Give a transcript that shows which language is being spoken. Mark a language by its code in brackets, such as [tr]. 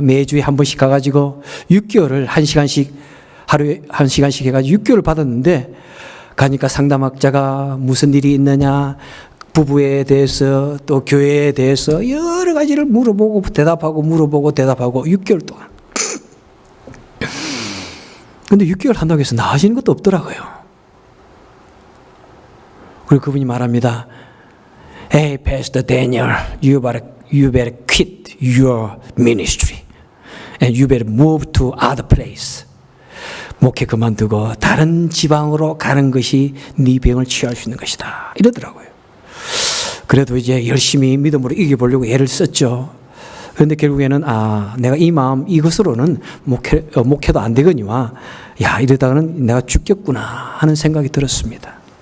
[ko] 매주에 한 번씩 가가지고 6개월을 1시간씩, 하루에 1시간씩 해가지고 6개월을 받았는데, 가니까 상담학자가 무슨 일이 있느냐, 부부에 대해서 또 교회에 대해서 여러 가지를 물어보고 대답하고 물어보고 대답하고 6개월 동안. 근데 6개월 한다고 해서 나아지는 것도 없더라고요. 그리고 그분이 말합니다. [en] Hey, Pastor Daniel, you better quit your ministry and you better move to other place. [ko] 목회 그만두고 다른 지방으로 가는 것이 네 병을 치유할 수 있는 것이다. 이러더라고요. 그래도 이제 열심히 믿음으로 이겨보려고 애를 썼죠. 그런데 결국에는 내가 이 마음 이것으로는 목회도 안 되거니와 이러다가는 내가 죽겠구나 하는 생각이 들었습니다.